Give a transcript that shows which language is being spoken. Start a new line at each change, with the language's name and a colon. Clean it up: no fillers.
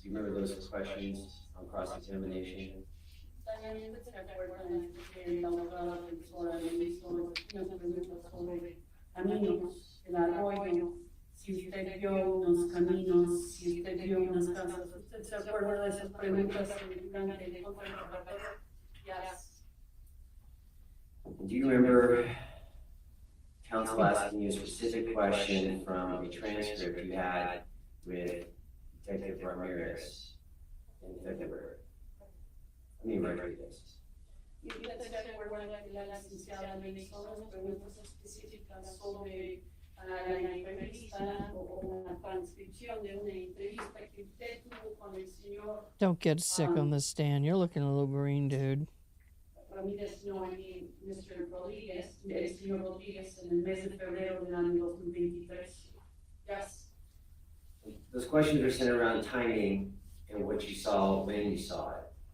English: Do you remember those questions on cross-examination?
Spanish: También se acuerdan que la otra defensora le hizo unas preguntas sobre caminos, el arroyo, si usted vio unos caminos, si usted vio unas casas. ¿Usted se acuerda de esas preguntas durante el contrainterrogatorio?
English: Yes. Do you remember counsel asking you a specific question from a transcript you had with Detective Ramirez in February? Let me write through this.
Spanish: ¿Y usted se acuerda que la licenciada le hizo unas preguntas específicas sobre la entrevista o una transcripción de una entrevista que usted tuvo con el señor
English: Don't get sick on this, Dan. You're looking a little green, dude. Ramírez, no, I mean, Mr.
Spanish: Rodríguez, el señor Rodríguez, en el mes de febrero del año 2023?
English: Yes. Those questions are centered around timing and what you saw when you saw it.